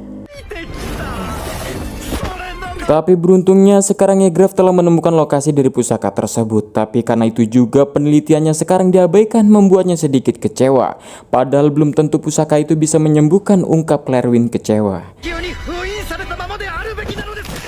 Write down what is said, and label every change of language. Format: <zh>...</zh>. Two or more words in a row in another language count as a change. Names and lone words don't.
<id>Tapi beruntungnya sekarang Yegraf telah menemukan lokasi dari pusaka tersebut. Tapi karena itu juga penelitiannya sekarang diabaikan, membuatnya sedikit kecewa. Padahal belum tentu pusaka itu bisa menyembuhkan, ungkap Clarin kecewa.</id> <ja>急に封印されたままであるべきなのです。</ja>